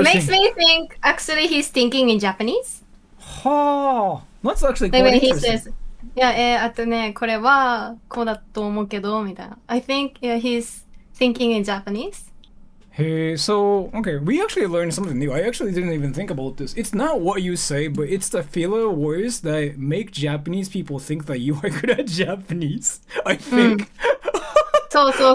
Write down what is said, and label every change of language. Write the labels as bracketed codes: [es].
[en] It makes me think actually he's thinking in Japanese. That's actually quite Like when he interesting. [ja] says, いや、あとね、これはこうだと思うけどみたいな。 [en] I think he's thinking in Japanese. Hey, so okay, we actually learned something new. I actually didn't even think about this. It's not what you say, but it's the filler words that make Japanese people think that you are good at Japanese. I think. [ja] そう。